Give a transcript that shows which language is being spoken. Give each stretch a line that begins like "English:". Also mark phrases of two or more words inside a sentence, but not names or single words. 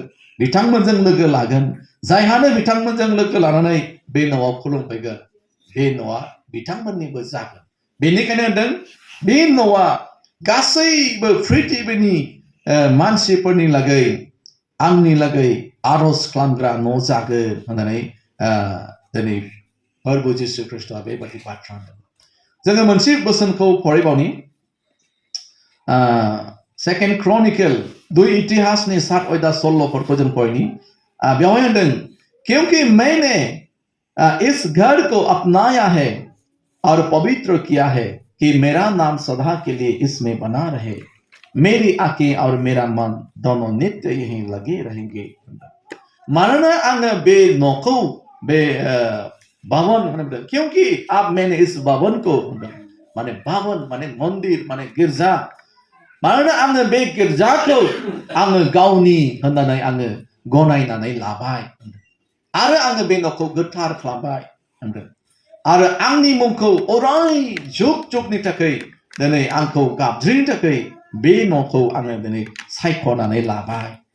Bodo: बिथांमोनजों लोगो लागोन जायहानो बिथांमोनजों लोगो लानानै बे न'आव खुलुमफैगोन बे न'आ बिथांमोननिबो जागोन बेनिखायनो होनदों बे न'आ गासैबो पृथिबिनि मानसिफोरनि लागै आंनि लागै आरज खालामग्रा न' जागोन होननानै दिनै प्रभु जिसु ख्रिस्ट'आ बेबायदि बाथ्रा होनदों जोङो मोनसे बोसोनखौ फरायबावनि सेकेन्ड क्रनिकल 2 इतिहासनि 7:16 जों फरायनि बेवहाय होनदों
Hindi: क्योंकि मैंने इस घर को अपनाया है और पवित्र किया है कि मेरा नाम सदा के लिए इसमें बना रहे मेरी आंखें और मेरा मन दोनों नित्य यहीं लगे रहेंगे मानोना
Bodo: आङो बे न'खौ बे भवन होनदों
Hindi: क्योंकि अब मैंने इस भवन
Bodo: को माने भवन माने मन्दिर माने गिर्जा मानोना आङो बे गिर्जाखौ आङो गावनि होननानै आङो गनायनानै लाबाय आरो आङो बे न'खौ गोथार खालामबाय होनदों आरो आंनि मुंखौ अराय जुग जुगनि थाखाय दिनै आंखौ गाबज्रिनो थाखाय बे न'खौ आङो दिनै सायख'नानै लाबाय